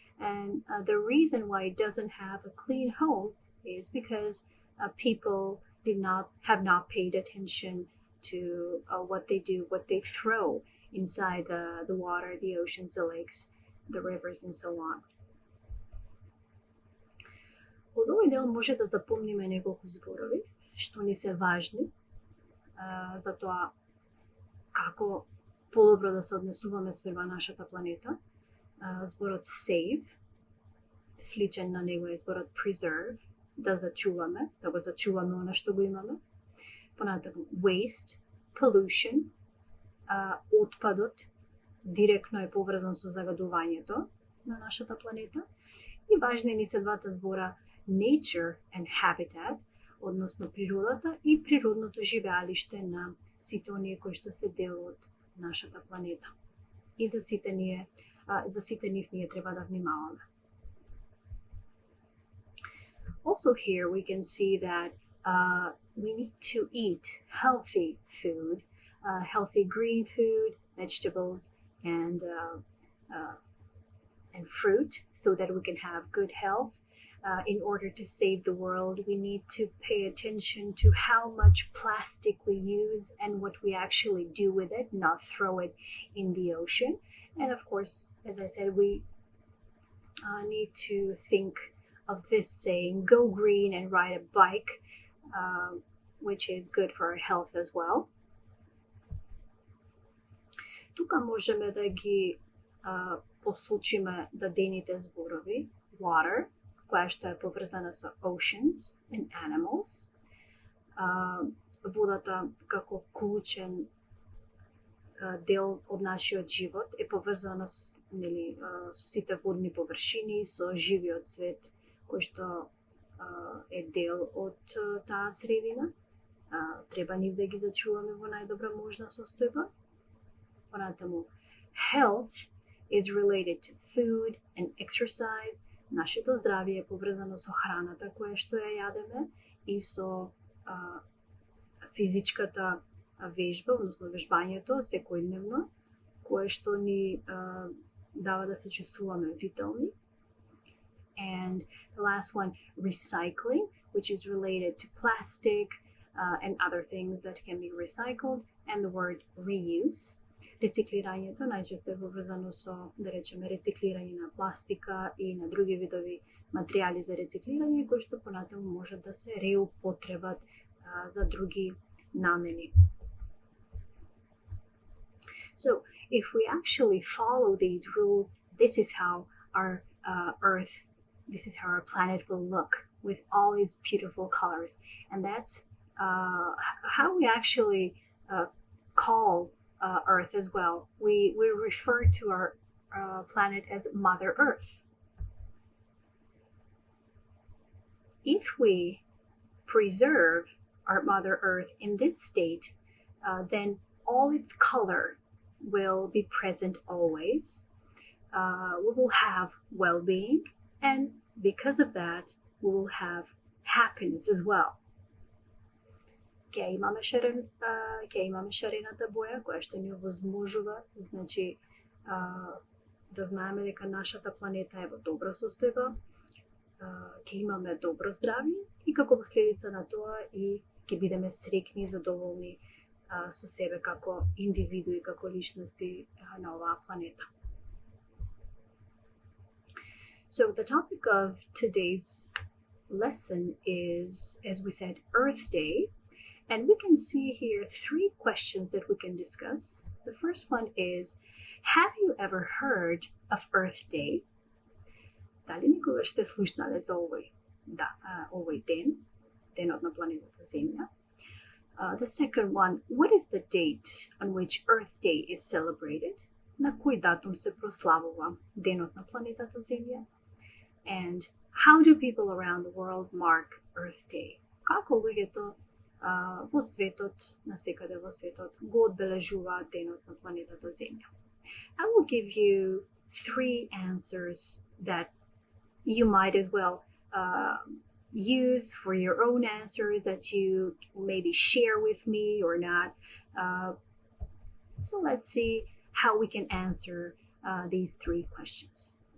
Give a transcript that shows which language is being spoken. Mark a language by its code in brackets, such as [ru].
[en] And the reason why it doesn't have a clean home is because people have not paid attention to what they do, what they throw inside the water, the oceans, the lakes, the rivers, and so on. [mk] Од овој дел може да запомниме неколку зборови што ни се важни за тоа како подобро да се однесуваме спрема нашата планета. Зборот save, сличен на него е зборот preserve, да зачуваме, да го зачуваме она што го имаме. Понатаму waste, pollution, отпадот директно е поврзан со загадувањето на нашата планета. И важни ни се двата збора [en] nature and habitat, [mk] односно природата и природното живеалиште на сите оние кои што се дел од нашата планета. И за сите нив ние треба да внимаваме. [en] Also here we can see that we need to eat healthy food, healthy green food, vegetables, and fruit, so that we can have good health. In order to save the world, we need to pay attention to how much plastic we use and what we actually do with it, not throw it in the ocean. And of course, as I said, we need to think of this saying, go green and ride a bike, which is good for our health as well. [mk] Тука можеме да ги посочиме дадените зборови: water, која што е поврзана со [en] oceans and animals. [mk] Водата како клучен дел од нашиот живот е поврзана со сите водни површини, со живиот свет кој што е дел од таа средина. Треба нив да ги зачуваме во најдобра можна состојба. Понатаму, [en] health is related to food and exercise. [mk] Нашето здравје е поврзано со храната која што ја јадеме и со физичката вежба, односно вежбањето секојдневно, кое што ни дава да се чувствуваме витални. [en] And the last one, recycling, which is related to plastic and other things that can be recycled, and the word reuse. [mk] Рециклирањето најчесто е поврзано со, да речеме, рециклирање на пластика и на други видови материјали за рециклирање, кои што понатаму можат да се реупотребат за други намени. [en] So, if we actually follow these rules, this is how our Earth, this is how our planet will look with all its beautiful colors. And that's how we actually call Earth as well. We refer to our planet as Mother Earth. If we preserve our Mother Earth in this state, then all its color will be present always. We will have well-being, and because of that, we will have happiness as well. [mk] Ќе имаме шарената боја, која што ни овозможува, значи, да знаеме дека нашата планета е во добра состојба, ќе имаме добро здравје и како последица на тоа и ќе бидеме среќни и задоволни со себе како индивидуи, како личности на оваа планета. [en] So the topic of today's lesson is, as we said, Earth Day. And we can see here 3 questions that we can discuss. The first one is, have you ever heard of Earth Day? [mk] Дали никогаш сте слушнале за овој ден, денот на планетата Земја? [en] The second one, what is the date on which Earth Day is celebrated? [mk] На кој датум се прославува денот на планетата Земја? [en] And how do people around the world mark Earth Day? [mk] Како луѓето во светот, насекаде во светот, го одбележуваат денот на планетата Земја? [en] I will give you 3 answers that you might as well use for your own answers that you maybe share with me or not. So let's see how we can answer these 3 questions.